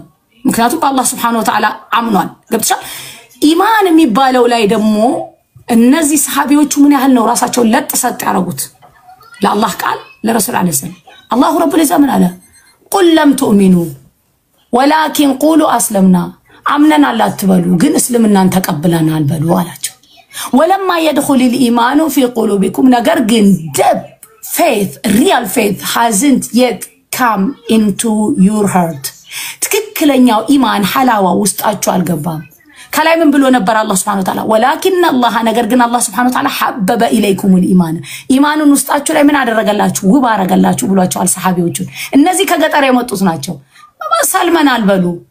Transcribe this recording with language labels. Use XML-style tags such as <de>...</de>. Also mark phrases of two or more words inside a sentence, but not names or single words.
<am>ምክንያቱም አላህ</am> <ar>سبحانه وتعالى</ar> <am>አምኗል ገብተሻል ኢማን የሚባለው ላይ ደግሞ እነዚህ ሰሃቢዎቹ ምን ያህል ነው ራሳቸው ለጥሰጥ ያረጉት ለአላህ ቃል ለረሱል አለይሂ ሰላም</am> <ar>الله رب العزة</ar> <am>አለ</am> <ar>قل لم تؤمنوا ولكن قولوا أسلمنا</ar> <am>አምነን አላትበሉ ግን እስልምናን ተቀበለናል በሉ አላቸው ወለማ</am> <ar>يدخل الايمان في قلوبكم</ar> <am>ነገር ግን</am> <en>deep faith real faith hasn't yet come into your heart</en> <am>ትክክለኛው ኢማን ሐላዋ ውስጣችሁ አልገባም ከላይ ምን ብሎ ነበር አላህ</am> <ar>سبحانه وتعالى</ar> <am>ወላኪን አላህ ነገር ግን አላህ</am> <ar>سبحانه وتعالى حبب اليكم الايمان</ar> <am>ኢማኑን ውስጣችሁ ላይ ምን አደረገላችሁ ውብ አረጋላችሁ ብሏቸዋል ሰሃቢዎቹ እነዚህ ከገጠር የመጡት ናቸው ሰልመናል በሉ</am>